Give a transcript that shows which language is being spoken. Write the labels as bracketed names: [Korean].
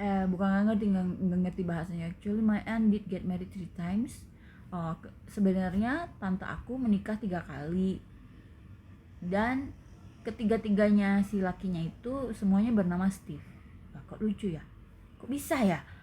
[Indonesian] Bukan nggak ngerti bahasanya. [English] Actually my aunt did get married 3 times. [Indonesian] Sebenarnya tante aku menikah 3 kali, dan ketiga-tiganya si lakinya itu semuanya bernama Steve. Kok lucu ya? Kok bisa ya?